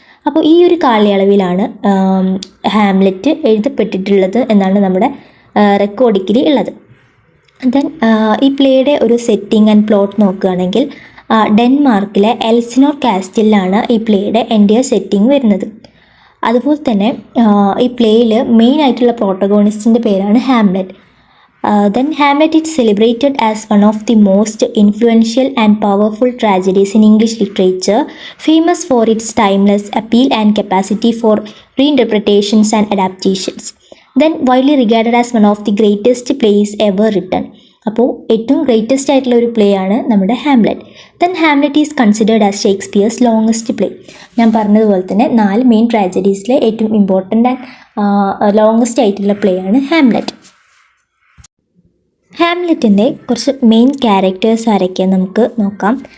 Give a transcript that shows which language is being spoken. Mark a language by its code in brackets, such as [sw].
[ml] അപ്പോൾ ഈ ഒരു കാലയളവിലാണ് ഹാംലെറ്റ് എഴുതപ്പെട്ടിട്ടുള്ളത് എന്നാണ് നമ്മുടെ റെക്കോർഡിക്കിൽ ഉള്ളത്. ദെൻ ഈ പ്ലേയുടെ ഒരു സെറ്റിംഗ് ആൻഡ് പ്ലോട്ട് നോക്കുകയാണെങ്കിൽ ഡെൻമാർക്കിലെ എൽസിനോർ കാസ്റ്റിലാണ് ഈ പ്ലേയുടെ എൻ്റയർ സെറ്റിംഗ് വരുന്നത്. അതുപോലെ തന്നെ ഈ പ്ലേയിൽ മെയിൻ ആയിട്ടുള്ള പ്രോട്ടഗോണിസ്റ്റിൻ്റെ പേരാണ് Hamlet. [en] Then Hamlet is celebrated as one of the most influential and powerful tragedies in English literature, famous for its timeless appeal and capacity for reinterpretations and adaptations. Then widely regarded as one of the greatest plays ever written. [ml] അപ്പോൾ ഏറ്റവും greatest ആയിട്ടുള്ള ഒരു play ആണ് നമ്മുടെ Hamlet. [en] Then Hamlet is considered as Shakespeare's longest play. [ml] ഞാൻ പറഞ്ഞതുപോലെ തന്നെ 4 main ട്രാജഡീസിലെ ഏറ്റവും ഇമ്പോർട്ടൻ്റ് ആൻഡ് ലോങ്ങസ്റ്റ് ആയിട്ടുള്ള പ്ലേ ആണ് ഹാംലെറ്റ്. ഹാംലെറ്റിൻ്റെ കുറച്ച് മെയിൻ ക്യാരക്ടേഴ്സ് ആരൊക്കെയാണ് നമുക്ക് നോക്കാം.